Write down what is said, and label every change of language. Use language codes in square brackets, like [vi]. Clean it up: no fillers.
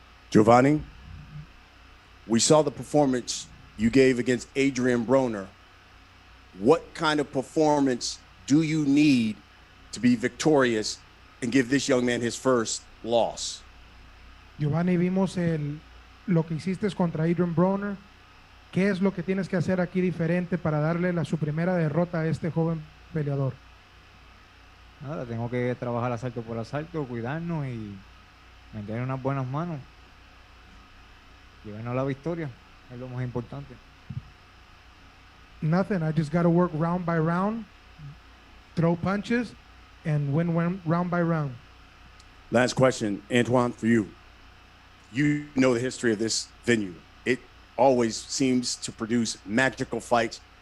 [en] Giovanni, we saw the performance you gave against Adrian Broner. What kind of performance do you need to be victorious and give this young man his first loss? [es] Giovanni, vimos lo que hiciste contra Adrian Broner. ¿Qué es lo que tienes que hacer aquí diferente para darle su primera derrota a este joven peleador? Nada, tengo que trabajar asalto por asalto, cuidarnos y meter unas buenas manos. Llevarnos la victoria, es lo más importante. [en] Nothing, I just got to work round by round, throw punches, and win round by round. Last question, Antoine, for you. You know the history of this venue. It always seems to produce magical fights.